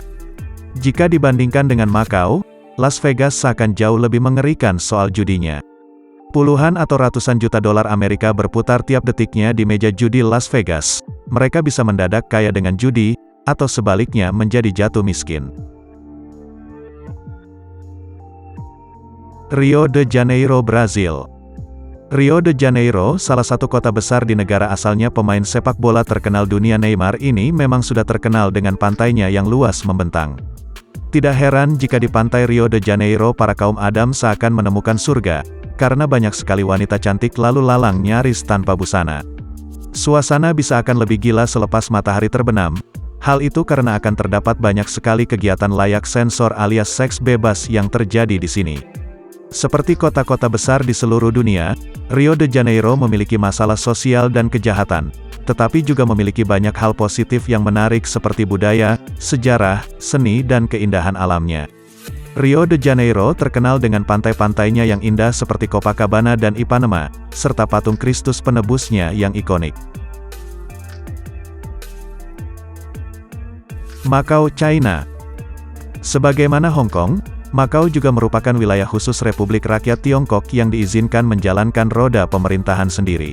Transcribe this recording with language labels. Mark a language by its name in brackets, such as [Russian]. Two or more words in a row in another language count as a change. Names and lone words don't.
[Indonesian] Jika dibandingkan dengan Makau, Las Vegas seakan jauh lebih mengerikan soal judinya. Puluhan atau ratusan juta dolar Amerika berputar tiap detiknya di meja judi Las Vegas. Mereka bisa mendadak kaya dengan judi, atau sebaliknya menjadi jatuh miskin. Rio de Janeiro, Brazil. Rio de Janeiro, salah satu kota besar di negara asalnya pemain sepak bola terkenal dunia Neymar ini memang sudah terkenal dengan pantainya yang luas membentang. Tidak heran jika di pantai Rio de Janeiro para kaum Adam seakan menemukan surga, karena banyak sekali wanita cantik lalu lalang nyaris tanpa busana. Suasana bisa akan lebih gila selepas matahari terbenam. Hal itu karena akan terdapat banyak sekali kegiatan layak sensor alias seks bebas yang terjadi di sini. Seperti kota-kota besar di seluruh dunia, Rio de Janeiro memiliki masalah sosial dan kejahatan, tetapi juga memiliki banyak hal positif yang menarik seperti budaya, sejarah, seni dan keindahan alamnya. Rio de Janeiro terkenal dengan pantai-pantainya yang indah seperti Copacabana dan Ipanema, serta patung Kristus penebusnya yang ikonik. Makau, China. Sebagaimana Hong Kong, Makau juga merupakan wilayah khusus Republik Rakyat Tiongkok yang diizinkan menjalankan roda pemerintahan sendiri.